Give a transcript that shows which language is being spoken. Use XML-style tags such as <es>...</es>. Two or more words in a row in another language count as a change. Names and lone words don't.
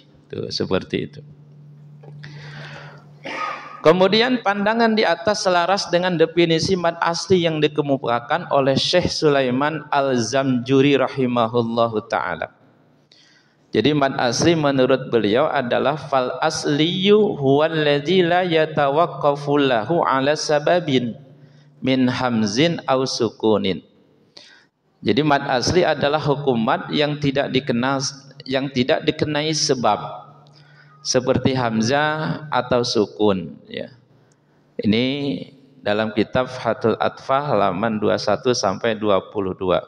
<id>Tuh, seperti itu. Kemudian pandangan di atas selaras dengan definisi mad asli yang dikemukakan oleh Syekh Sulaiman Al-Zamjuri rahimahullahu ta'ala.</id> <ar>Jadi mad asli menurut beliau adalah فالأصلي هو الذي لا يتوقف له على سبب من همز أو سكون.</ar> <id>Jadi mad asli adalah hukum mad yang tidak dikenai sebab seperti hamzah atau sukun ya. Ini dalam kitab Fathul Atfah halaman 21 sampai 22.</id>